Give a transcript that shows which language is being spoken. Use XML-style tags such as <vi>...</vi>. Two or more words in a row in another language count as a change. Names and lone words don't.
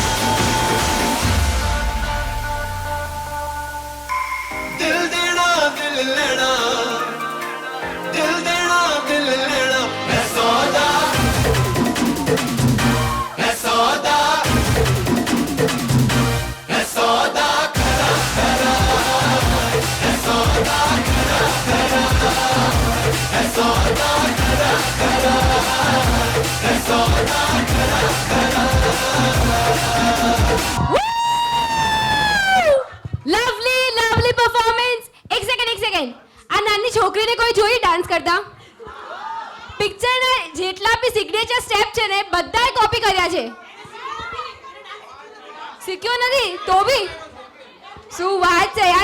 <hi>दिल देना दिल लेना, दिल देना दिल लेना है सौदा, है सौदा, है सौदा खरा खरा, है सौदा खरा खरा, है सौदा खरा खरा, है सौदा खरा खरा.</hi> <en>Lovely lovely performance.</en> <gu>એક સેકન્ડ. આ નાની છોકરીને કોઈ જોઈ ડાન્સ કરતા? પિક્ચરના જેટલા બી</gu> <en>signature step</en> <gu>છે ને બધાએ કોપી કર્યા છે. શીખ્યો નથી તો બી શું વાત છે યાર.</gu>